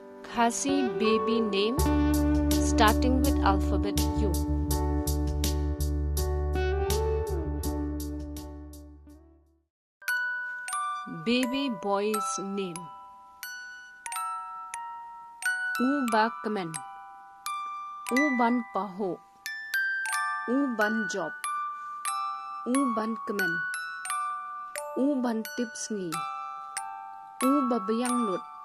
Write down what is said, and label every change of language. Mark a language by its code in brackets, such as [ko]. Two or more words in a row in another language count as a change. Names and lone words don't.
[en] Khasi baby name starting with alphabet U. Baby boy's name U Bakman, U Ban Paho, U Ban Job, U Ban Kmen, U Ban Tipsngi, U Babayang Lut,